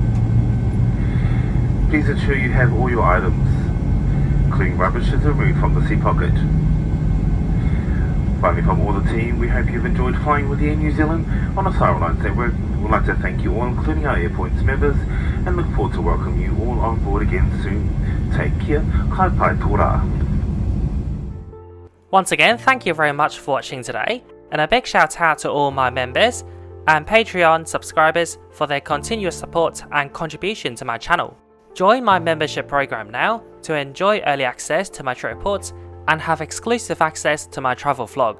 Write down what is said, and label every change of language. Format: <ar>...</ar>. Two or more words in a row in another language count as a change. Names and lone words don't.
<en>Please ensure you have all your items, including rubbish, is removed from the seat pocket. Finally, from all the team, we hope you've enjoyed flying with Air New Zealand on a Star Alliance network. We'd like to thank you all, including our Airpoints members, and look forward to welcoming you all on board again soon. Take care.</en> <mi>Kai pai tōra.</mi> <en>Once again, thank you very much for watching today, and a big shout out to all my members and Patreon subscribers for their continuous support and contribution to my channel. Join my membership program now to enjoy early access to my trip reports and have exclusive access to my travel vlogs.</en>